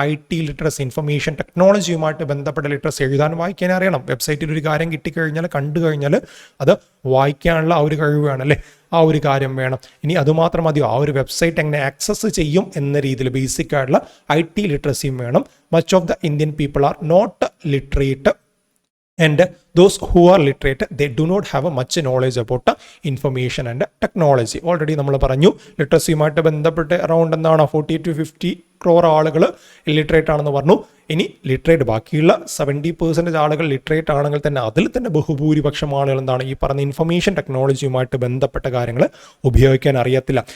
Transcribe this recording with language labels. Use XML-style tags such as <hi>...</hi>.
<ml>IT literacy, information ടെക്നോളജിയുമായിട്ട് ബന്ധപ്പെട്ട literacy, എഴുതാനും വായിക്കാൻ അറിയണം. വെബ്സൈറ്റിൽ ഒരു കാര്യം കിട്ടിക്കഴിഞ്ഞാൽ കണ്ടു കഴിഞ്ഞാൽ അത് വായിക്കാനുള്ള ആ ഒരു കഴിവ് വേണം അല്ലേ, ആ ഒരു കാര്യം വേണം. ഇനി അതുമാത്രം മതിയോ, ആ ഒരു വെബ്സൈറ്റ് എങ്ങനെ ആക്സസ് ചെയ്യും എന്ന രീതിയിൽ ബേസിക് ആയിട്ടുള്ള IT ലിറ്ററസിയും വേണം.</ml> <en>Much of the Indian people are not literate and those who are literate they do not have a much knowledge about information and technology.</en> <ml>Already നമ്മൾ പറഞ്ഞു ലിറ്ററസിയുമായിട്ട് ബന്ധപ്പെട്ട് അറൗണ്ട് എന്താണ് 40 to 50 crore ആളുകൾ ഇല്ലിറ്ററേറ്റ് ആണെന്ന് പറഞ്ഞു. ഇനി ലിറ്ററേറ്റ് ബാക്കിയുള്ള 70% ആളുകൾ ലിറ്ററേറ്റ് ആണെങ്കിൽ തന്നെ അതിൽ തന്നെ ബഹുഭൂരിപക്ഷം ആളുകൾ എന്താണ് ഈ പറഞ്ഞ ഇൻഫർമേഷൻ ടെക്നോളജിയുമായിട്ട് ബന്ധപ്പെട്ട കാര്യങ്ങൾ ഉപയോഗിക്കാൻ അറിയത്തില്ല.</ml>